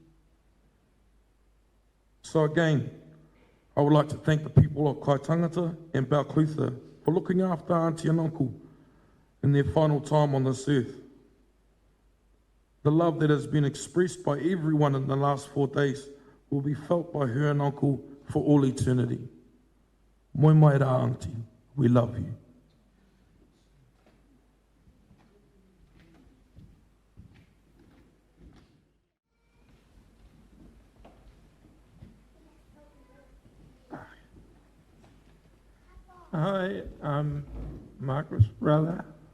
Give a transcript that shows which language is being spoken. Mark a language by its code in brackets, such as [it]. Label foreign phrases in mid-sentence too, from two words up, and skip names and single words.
[en] So again, I would like to thank the people of Kaitangata and Balclutha for looking after Auntie and Uncle in their final time on this earth. The love that has been expressed by everyone in the last 4 days will be felt by her and Uncle for all eternity. [mi] Moi mai rā, Auntie, [en] we love you. Hi, I'm Margaret Rose Allan.